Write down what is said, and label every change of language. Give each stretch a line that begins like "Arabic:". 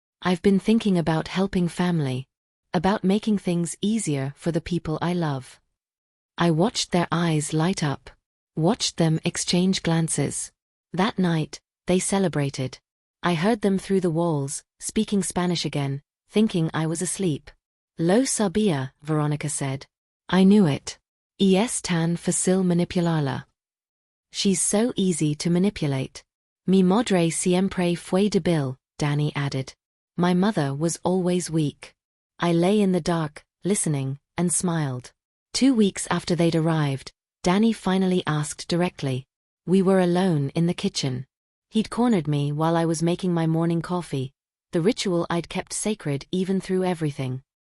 English: I've been thinking about helping family. About making things easier for the people I love. I watched their eyes light up. Watched them exchange glances. That night, they celebrated. I heard them through the walls, speaking Spanish again, thinking I was asleep. Lo sabía, Veronica said. I knew it. Es tan fácil manipularla. She's so easy to manipulate.
Spanish: Mi madre siempre fue débil, Danny added.
English: My mother was always weak. I lay in the dark, listening, and smiled. 2 weeks after they'd arrived, Danny finally asked directly. We were alone in the kitchen. He'd cornered me while I was making my morning coffee, the ritual I'd kept sacred even through everything.